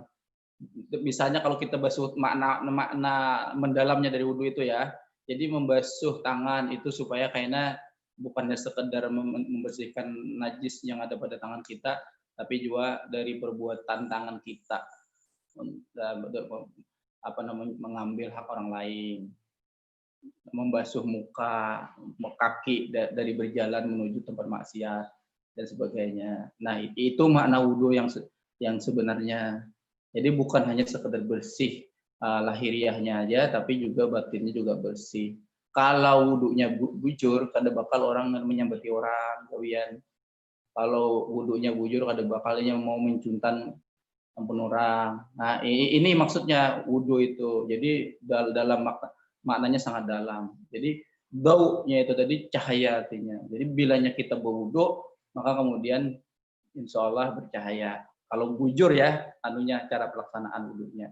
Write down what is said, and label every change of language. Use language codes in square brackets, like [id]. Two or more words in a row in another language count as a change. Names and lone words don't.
[id] Misalnya kalau kita basuh makna mendalamnya dari wudhu itu ya, jadi membasuh tangan itu supaya kayaknya bukannya sekedar membersihkan najis yang ada pada tangan kita, tapi juga dari perbuatan tangan kita, apa namanya, mengambil hak orang lain, membasuh muka, kaki dari berjalan menuju tempat maksiat dan sebagainya. Nah, itu makna wudhu yang sebenarnya. Jadi bukan hanya sekedar bersih lahiriahnya aja, tapi juga batinnya juga bersih. [bjn] Kalau wudhunya bujur, kada bakal orang menyambati orang, kawian. Kalau wudhunya bujur, kada bakalnya mau mencuntan ampun orang. [id] Nah, ini maksudnya wudhu itu. Jadi dalam maknanya sangat dalam. Jadi daunya itu tadi cahaya artinya. Jadi bilanya kita berwudhu, maka kemudian insya Allah bercahaya. Kalau bujur ya, anunya cara pelaksanaan wudhunya.